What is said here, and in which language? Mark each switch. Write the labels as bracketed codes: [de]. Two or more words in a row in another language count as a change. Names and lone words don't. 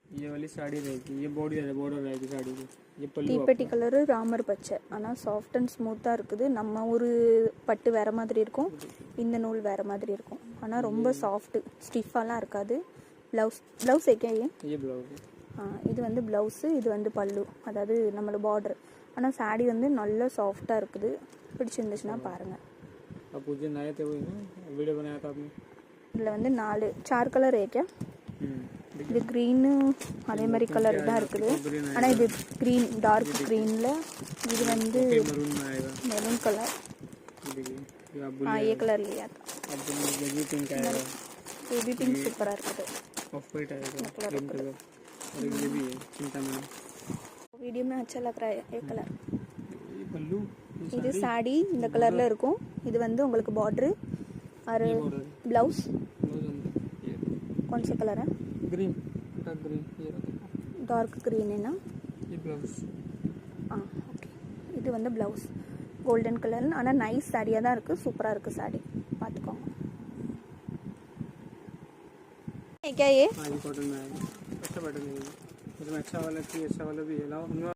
[hi] ये वाली साड़ी रहेगी, ये बॉर्डर रहेगी साड़ी की। ये पल्लू [ta] தீப்பெட்டி கலரு ராமர் பச்சை. ஆனால் [en] soft and smooth [ta] இருக்குது. நம்ம ஒரு பட்டு வேறு மாதிரி இருக்கும், இந்த நூல் வேறு மாதிரி இருக்கும். ஆனால் ரொம்ப சாஃப்ட்டு, ஸ்டிஃபாலாம் இருக்காது. ப்ளவுஸ் ஏகே இது வந்து ப்ளவுஸு, இது வந்து பல்லு, அதாவது நம்மளோட பார்டர். ஆனால் சாரீ வந்து நல்ல சாஃப்டாக இருக்குது. பிடிச்சிருந்துச்சுன்னா பாருங்கள். இதில் வந்து 4 சார் கலர் ஏகே. இது க்ரீனு அதே மாதிரி கலர் தான் இருக்குது. ஆனால் இது க்ரீன், [en] dark green. [ta] இது வந்து மெரூன் கலர். [hi] ये कलर लिया था, [en] baby pink [hi] सुपर [ta] இருக்குது. [en] off white [hi] आएगा, [en] cream colour. [hi] और ये भी है चिंतामणि। वीडियो में अच्छा लग रहा है ये कलर। ये पल्लू, [ta] இது சாடி இந்த கலர்ல இருக்கும். இது வந்து உங்களுக்கு பார்டர் [hi] और ब्लाउज कौन सा कलर है? [en] green, dark green. [hi] ये [en] dark green [hi] है ना? ये ब्लाउज। हाँ ओके, [ta] இது வந்து [en] blouse golden colour. [ta] ஆனால் நைஸ் சாரியாக தான் இருக்குது, சூப்பராக இருக்குது சாரி, பார்த்துக்கோங்க. [hi] क्या ये? हाँ, ये कॉटन में आएगा। अच्छा पैटर्न है, इसमें अच्छा वाला चाहिए, अच्छा वाला भी है। लाओ